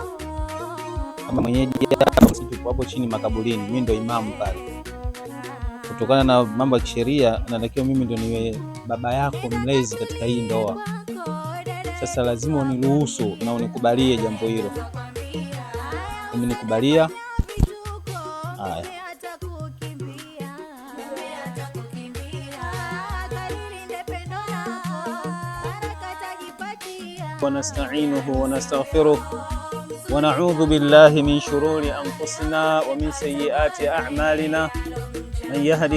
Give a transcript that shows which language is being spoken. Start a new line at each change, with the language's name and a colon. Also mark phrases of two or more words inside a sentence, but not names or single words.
Swahili: Kama mwenyeji hapo chini makaburini, mimi ndo imamu pale. Kutokana na mambo ya kisheria natakiwa mimi ndo niwe baba yako mlezi katika hii ndoa. Sasa lazima uniruhusu na unikubalie jambo hilo. Umenikubalia? Haya.
Arabic: ونستعينه ونستغفره ونعوذ بالله من شرور أنفسنا ومن سيئات أعمالنا من يهده